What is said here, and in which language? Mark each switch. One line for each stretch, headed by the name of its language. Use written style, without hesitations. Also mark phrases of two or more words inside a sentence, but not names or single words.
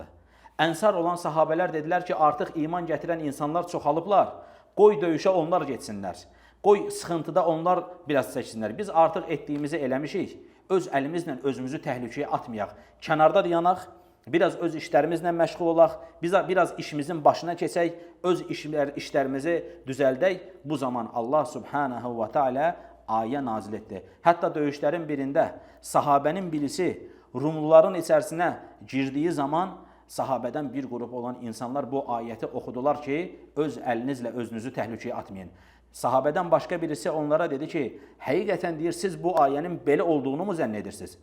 Azerbaijani: Ənsar olan sahabələr dedilər ki, artıq iman gətirən insanlar çoxalıblar, qoy döyüşə onlar getsinlər, qoy sıxıntıda onlar biraz çəksinlər. Biz artıq etdiyimizi eləmişik, öz əlimizlə özümüzü təhlükəyə atmayaq, kənarda dayanaq, biraz öz işlərimizlə məşğul olaq, biraz işimizin başına keçək, öz işlərimizi düzəldək. Bu zaman Allah
Arabic: سبحانه وتعالى
Azerbaijani: ayə nazil etdi. Hətta döyüşlərin birində sahabənin birisi Rumluların içərisinə girdiyi zaman sahabədən bir qrup olan insanlar bu ayəti oxudular ki, öz əlinizlə özünüzü təhlükəyə atmayın. Sahabədən başqa birisi onlara dedi ki, həqiqətən deyir, siz bu ayənin belə olduğunu mu zənn edirsiniz?